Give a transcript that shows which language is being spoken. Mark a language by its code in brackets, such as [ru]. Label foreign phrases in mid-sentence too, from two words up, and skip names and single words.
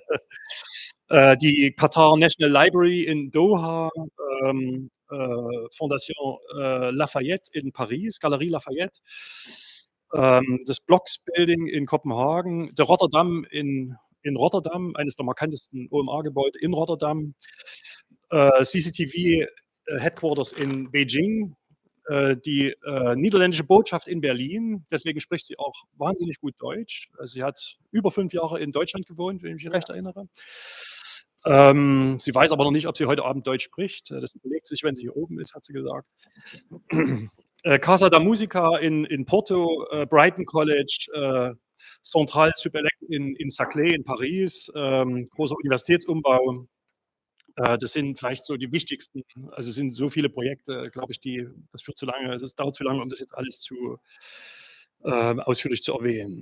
[de] Die Qatar National Library in Doha, Fondation, Lafayette in Paris, Galerie Lafayette, das BLOX Building in Kopenhagen, der Rotterdam in Rotterdam, eines der markantesten OMA-Gebäude in Rotterdam, CCTV Headquarters in Beijing, die, niederländische Botschaft in Berlin, deswegen spricht sie auch wahnsinnig gut Deutsch. Sie hat über 5 Jahre in Deutschland gewohnt, wenn ich mich recht erinnere. Sie weiß aber noch nicht, ob sie heute Abend Deutsch spricht. Das überlegt sie sich, wenn sie hier oben ist, hat sie gesagt. Casa da Música in Porto, Brighton College, Centrale Supélec in Saclay in Paris, großer Universitätsumbau. Das sind vielleicht so die wichtigsten, also es sind so viele Projekte, glaube ich, das führt zu lange, das dauert zu lange, um das jetzt alles ausführlich zu erwähnen.